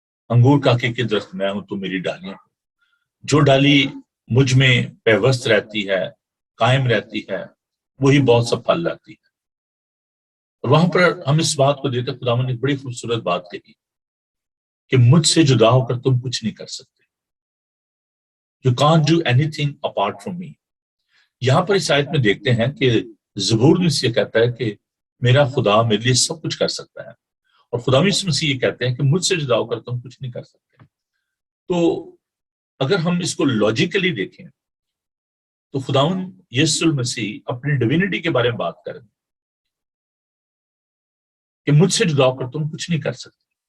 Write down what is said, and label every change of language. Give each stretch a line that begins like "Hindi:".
Urdu: انگور کاکے کے درخت میں ہوں تو میری ڈالیاں، جو ڈالی مجھ میں پیوست رہتی ہے، قائم رہتی ہے، وہی بہت سا پھل لاتی ہے. اور وہاں پر ہم اس بات کو دیتے خداوند نے ایک بڑی خوبصورت بات کہی کہ مجھ سے جدا ہو کر تم کچھ نہیں کر سکتے.
English: You can't do anything apart from me.
Urdu: یہاں پر اس آیت میں دیکھتے ہیں کہ زبور میں سے یہ کہتا ہے کہ میرا خدا میرے لیے سب کچھ کر سکتا ہے، اور خدا یسوع مسیح یہ کہتے ہیں کہ مجھ سے جدا ہو کر تم کچھ نہیں کر سکتے. تو اگر ہم اس کو لاجیکلی دیکھیں تو خداوند یسوع مسیح اپنی ڈیوینٹی کے بارے میں بات کریں کہ مجھ سے جدا ہو کر تم کچھ نہیں کر سکتے.